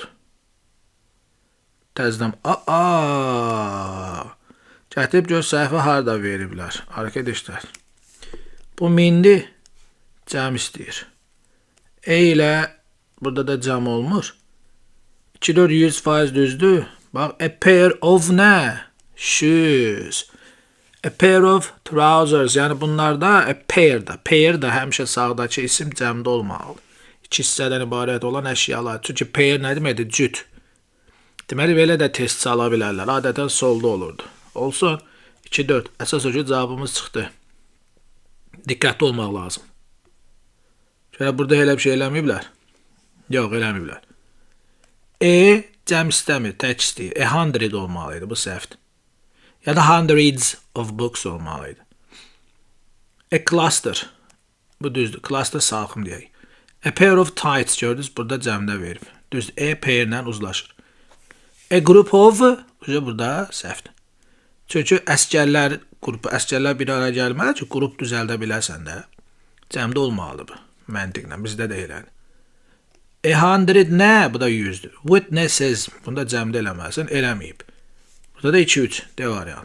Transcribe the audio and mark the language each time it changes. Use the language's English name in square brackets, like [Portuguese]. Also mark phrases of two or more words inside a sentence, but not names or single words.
[Azerbaijani] Təzdən. Gətirib gör səhvə harada veriblər. Arkadaşlar. Bu 1000'dir. Cəm istəyir. E ilə burada da cəm olmur. 2, 4, 100% düzdür. Bax, [English] a pair of [Azerbaijani] nə? [English] Shoes. A pair of trousers. [Azerbaijani] Yəni bunlarda [English] a pair [Azerbaijani] da. Pair da həmişə sağdakı isim cəmdə olmalıdır. İki hissədən ibarət olan əşyalar. Çünki pair nə deməkdir? Cüt. Deməli, belə də test sala bilərlər. Adətən solda olurdu. Olsun. 2, 4. Əsas o ki, cavabımız çıxdı. Diqqətli olmaq lazım. Şöyle burada elə bir şey eləməyiblər. Yox, eləməyiblər. E cəm istəmir, tək istəyir. 100 olmalıydı, bu səhvdir. Ya da [English] hundreds of books [Azerbaijani] olmalıydı. [English] A cluster. [Azerbaijani] Bu düzdür. Cluster salxım deyək. [English] A pair of tights [Azerbaijani] gördünüz. Burada cəmdə verib. Düzdür. [English] A pairlə [Azerbaijani] uzlaşır. [English] A group of. [Azerbaijani] Burada səhvdir. Çünki əskərlər qrupu, əskərlər bir araya gəlməli ki, qrup düzəldə bilərsən də. Cəmdə olmalıdır bu. Məntiqlə. Bizdə də elədir. 100 nə? Bu da 100'dür. Witnesses. Bunda cəmdə eləməlisən. Eləməyib. Burada da 2, 3. D variantı.